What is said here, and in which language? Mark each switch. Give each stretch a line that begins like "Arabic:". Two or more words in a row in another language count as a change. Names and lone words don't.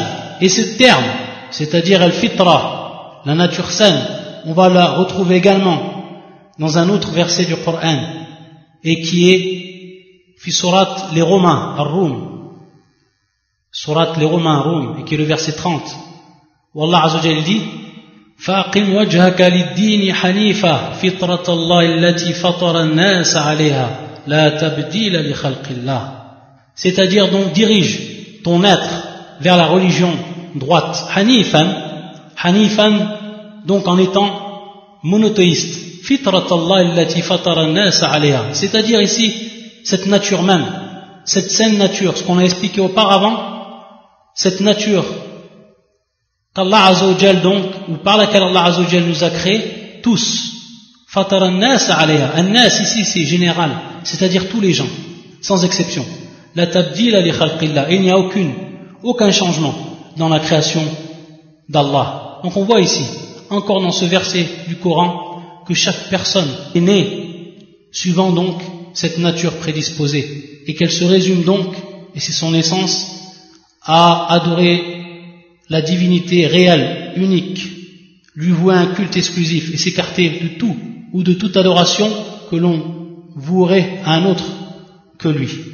French: Et ce terme, c'est-à-dire al-fitra, la nature saine, on va la retrouver également dans un autre verset du Coran, et qui est
Arabic: في سورة
French: les Romains, ar-Rum, surat les Romains, Rum, et qui est le verset 30, où
Arabic: الله عز وجل
French: dit:
Arabic: فَأَقِمْ وَجْهَكَ لِلدِّينِ حَنِيفًا فِطْرَةَ اللَّهِ الَّتِي فَطَرَ النَّاسَ عَلَيْهَا لَا تَبْدِيلَ لِخَلْقِ اللَّهِ.
French: C'est-à-dire donc dirige ton être vers la religion droite, hanifan, donc en étant monothéiste,
Arabic: فطرة الله التي فطر الناس عليها,
French: c'est-à-dire ici cette nature même, cette saine nature, ce qu'on a expliqué auparavant, cette nature qu'
Arabic: الله عز وجل
French: donc, ou par laquelle
Arabic: الله عز وجل
French: nous a créés tous,
Arabic: فطر الناس عليها.
French: An-nas ici c'est général, c'est-à-dire tous les gens, sans exception.
Arabic: لا تبديل لخلق الله,
French: il n'y a aucun changement dans la création d'Allah. Donc on voit ici, encore dans ce verset du Coran, que chaque personne est née suivant donc cette nature prédisposée, et qu'elle se résume donc, et c'est son essence, à adorer la divinité réelle, unique, lui vouer un culte exclusif et s'écarter de tout ou de toute adoration que l'on vouerait à un autre que lui.